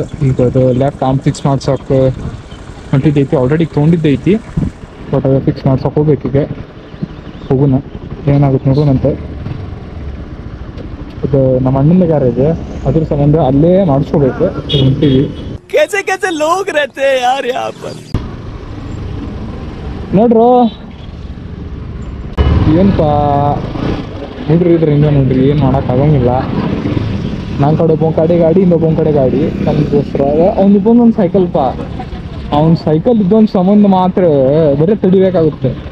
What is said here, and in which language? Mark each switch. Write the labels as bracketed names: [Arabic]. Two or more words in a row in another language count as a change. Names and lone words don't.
[Kannada] ಈಗ ಅದು [English] left arm fix [Kannada] ಮಾಡ್ಸೋಕೆ ಹೊಂಟಿದ್ದೈತಿ. ಆಲ್ರೆಡಿ ತೊಗೊಂಡಿದ್ದೈತಿ, ಬಟ್ ಅದು ಫಿಕ್ಸ್ ಮಾಡ್ಸೋಕೆ ಹೋಗ್ಬೇಕೀಗ. ಹೋಗೋಣ, ಏನಾಗುತ್ತೆ ನೋಡೋಣಂತೆ. ಇದು ನಮ್ಮ ಅಣ್ಣನ ಗ್ಯಾರೇಜ್, ಅದ್ರ ಸಂಬಂಧ ಅಲ್ಲೇ ಮಾಡಿಸ್ಕೋಬೇಕು. ಹೊಂಟಿವಿ. [Hindi] कैसे कैसे लोग रहते हैं यार यहाँ पर. [Kannada] ನೋಡ್ರು ಏನಪ್ಪಾ, ನೋಡ್ರಿ ಇದ್ರ ಹಿಂಗೆ ನೋಡ್ರಿ, ಏನು ಮಾಡೋಕ್ಕಾಗಂಗಿಲ್ಲ. ನನ್ನ ಕಡೆ ಒಬ್ಬ ಕಡೆ ಗಾಡಿ, ಇನ್ನೊಬ್ಬ ಕಡೆ ಗಾಡಿ. ನಮಗೋಸ್ಕರ ಅವ್ನಿಬ್ಬೊಂದೊಂದು ಸೈಕಲ್ಪ. ಅವ್ನ ಸೈಕಲ್ ಇದ್ದೊಂದು ಸಂಬಂಧ ಮಾತ್ರ ಬರೀ ತಡಿಬೇಕಾಗುತ್ತೆ.